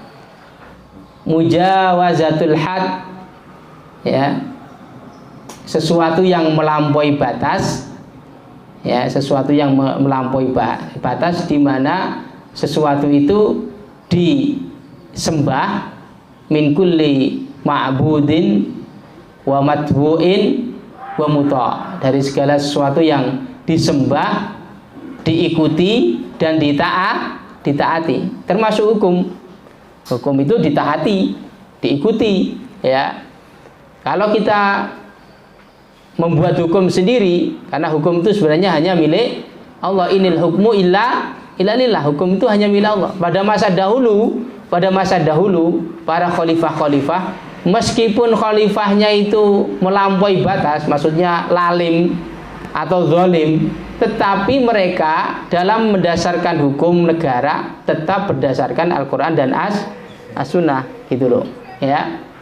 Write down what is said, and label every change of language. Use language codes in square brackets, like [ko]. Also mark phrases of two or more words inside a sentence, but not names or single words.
[ar] مجاوزة الحد [id] ya, sesuatu yang melampaui batas ya, sesuatu yang melampaui batas di mana sesuatu itu disembah [ar] من كل معبود ومتبوع ومطاع', [id] dari segala sesuatu yang disembah, diikuti dan ditaati, termasuk hukum. Hukum itu ditaati, diikuti ya. Kalau kita membuat hukum sendiri, karena hukum itu sebenarnya hanya milik Allah, [ar] إن الحكم إلا لله, [id] hukum itu hanya milik Allah. Pada masa dahulu para khalifah meskipun khalifahnya itu melampaui batas, maksudnya lalim atau zalim, tetapi mereka dalam mendasarkan hukum negara tetap berdasarkan Al-Quran dan As-Sunnah gitu loh ya.